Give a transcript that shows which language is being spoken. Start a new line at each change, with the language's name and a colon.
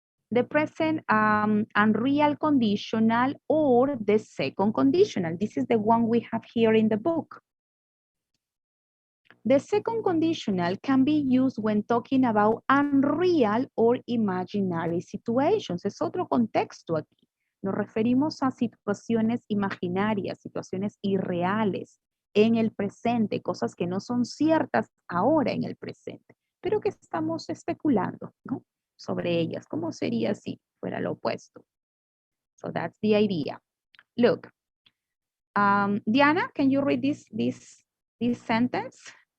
English: The present unreal conditional or the second conditional. This is the one we have here in the book. The second conditional can be used when talking about unreal or imaginary situations.
Spanish: Es otro contexto aquí. Nos referimos a situaciones imaginarias, situaciones irreales en el presente, cosas que no son ciertas ahora en el presente, pero que estamos especulando, ¿no? Sobre ellas. ¿Cómo sería si fuera lo opuesto?
English: So that's the idea. Look, Diana, can you read this sentence?